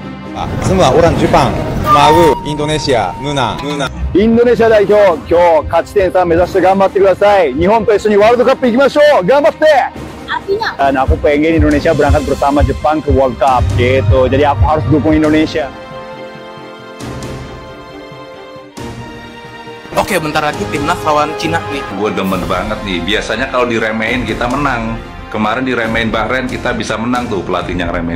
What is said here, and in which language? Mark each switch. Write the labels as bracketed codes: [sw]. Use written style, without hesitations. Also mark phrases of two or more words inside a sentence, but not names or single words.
[ja] 住むはオランジュパン、舞うインドネシア、ムナ。インドネシア代表、今日勝ち点3目指して頑張ってください。日本と一緒にワールドカップ行きましょう。頑張って。 [id] Artinya? Dan aku pengen Indonesia berangkat bersama Jepang ke World Cup gitu. Jadi aku harus dukung Indonesia. Oke, bentar lagi timnas lawan Cina nih. Gue demen banget nih. Biasanya kalau diremehin kita menang. Kemarin diremehin Bahrain kita bisa menang tuh, pelatihnya remehin.